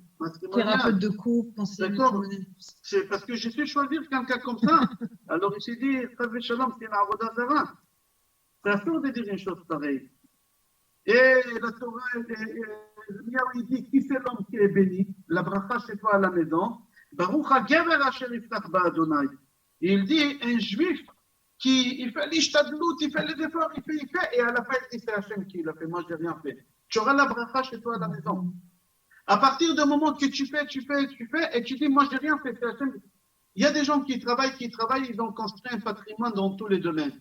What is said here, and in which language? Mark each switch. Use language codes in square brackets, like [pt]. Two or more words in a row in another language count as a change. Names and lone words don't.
[fr] Thérapeute de couple, conseiller matrimonial. C'est parce que j'ai fait choisir quelqu'un comme ça. Alors il s'est dit, [he] חס ושלום, [fr] c'est une [he] עבודה זרה. [fr] C'est assurd de dire une chose pareille. Et la Torah, il dit, qui c'est l'homme qui est béni? La bracha chez toi à la maison. [he] ברוך הגבר אשר יבטח בה. [fr] Il dit, un juif il fait l'ishtadlut, il fait les efforts, il fait, et à la fin, il dit, c'est Hachem qui l'a fait, moi, je n'ai rien fait. Tu auras la bracha chez toi à la maison. À partir du moment que tu fais, et tu dis, moi, je n'ai rien fait, c'est Hachem. Il y a des gens qui travaillent, ils ont construit un patrimoine dans tous les domaines.